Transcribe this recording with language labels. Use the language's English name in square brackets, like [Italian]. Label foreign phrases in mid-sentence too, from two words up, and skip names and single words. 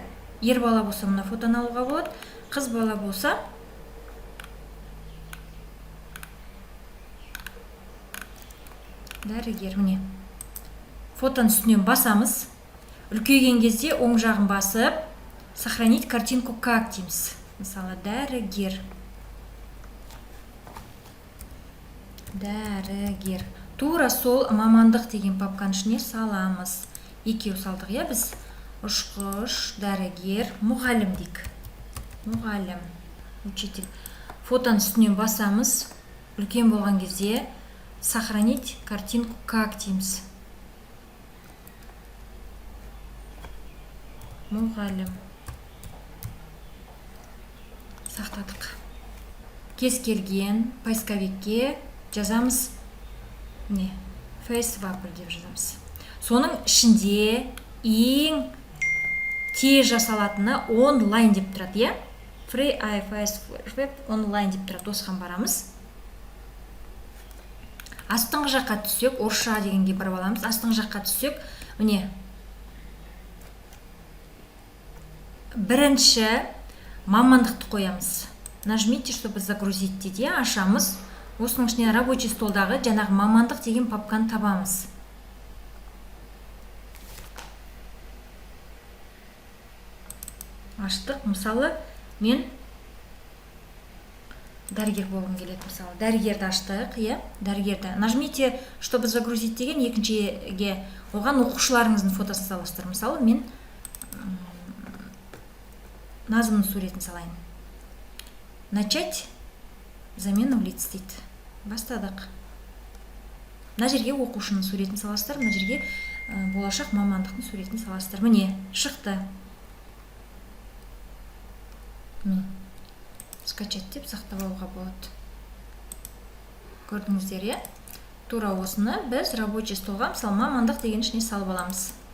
[Kazakh] Ер бала болса, мұна фотоны алуға болады. Қыз бала болса, дәрігер. Фотоның үстінен басамыз. Үлкейген кезде оң жағын басып, [Russian] сохранить картинку как дейміз. [Kazakh] Мысалы, дәрігер. Дәрігер. Тура сол мамандық деген папканың ішіне саламыз. Екеу салдық, біз ұшқыш, дәрігер, мұғалім дейік. Мұғалім, учитель. Фотоның үстінен басамыз. Үлкен болған кезде [Russian] сохранить картинку как [Kazakh] дейміз. Мұғалім. Сақтадық. Кез келген поисковикке жазамыз. Facewapper деп жазамыз. Соның ішінде ең тез жасалатыны онлайн деп тұрады. Free iFacewap онлайн деп тұрады. Осыған барамыз. Астыңғы жаққа түссек, орысша дегенге барып аламыз. Астыңғы жаққа түссек, бірінші мамандықты қоямыз. [Russian] Нажмите, чтобы загрузить дейді, ашамыз. [Kazakh] Осының ішіне [Russian] рабочий столдағы [Kazakh] жаңағы мамандық деген папканы табамыз. Аштық. Мысалы, мен дәрігер болғым келеді. Мысалы, дәрігерді аштық. Дәрігерді. [Russian] Нажмите, чтобы загрузить [Kazakh] деген екіншіге оған оқушыларыңыздың фотосын саласыздар. Мысалы, мен Назымның суретін салайын. [Russian] Начать замену лиц дейді. [Kazakh] Бастадық. Мына жерге оқушының суретін саласыздар, мына жерге болашақ мамандықтың суретін саласыздар. Шықты. Скачать деп сақтап алуға болады. Көрдіңіздер, Тура осыны біз [Russian] рабочий столға, [Kazakh] мысалы, мамандық деген ішіне салып аламыз.